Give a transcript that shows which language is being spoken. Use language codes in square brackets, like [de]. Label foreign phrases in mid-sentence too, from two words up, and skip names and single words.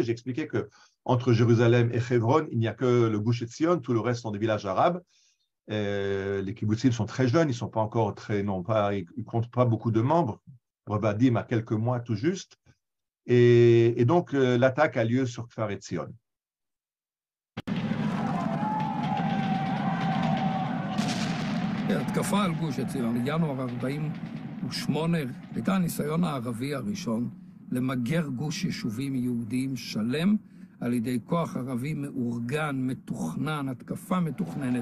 [fr] J'ai expliqué qu'entre Jérusalem et Hebron, il n'y a que le Gush Etzion, tout le reste sont des villages arabes. Les kibbutzim sont très jeunes, ils sont pas encore ils comptent pas beaucoup de membres. Revadim a quelques mois tout juste. Et donc, l'attaque a lieu sur Kfar Etzion. [he] התקפה על גוש עציון, ינואר 48, הייתה הניסיון הערבי הראשון למגר גוש יישובים יהודיים שלם על ידי כוח ערבי מאורגן, מתוכנן, התקפה מתוכננת.